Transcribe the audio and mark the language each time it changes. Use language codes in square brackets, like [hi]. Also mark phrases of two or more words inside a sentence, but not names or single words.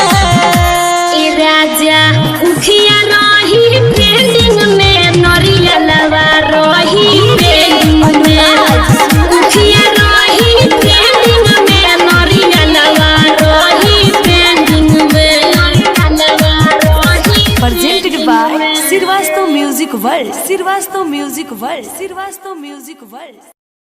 [bho] ए राजा उखिया रही ट्रेंडिंग में, नरियलवा रही पेंडिंग में। उखिया रही ट्रेंडिंग में, नरियलवा रही पेंडिंग में। नरियलवा रही [en] Presented by Sirvasto Music World. Sirvasto Music World. Sirvasto Music World.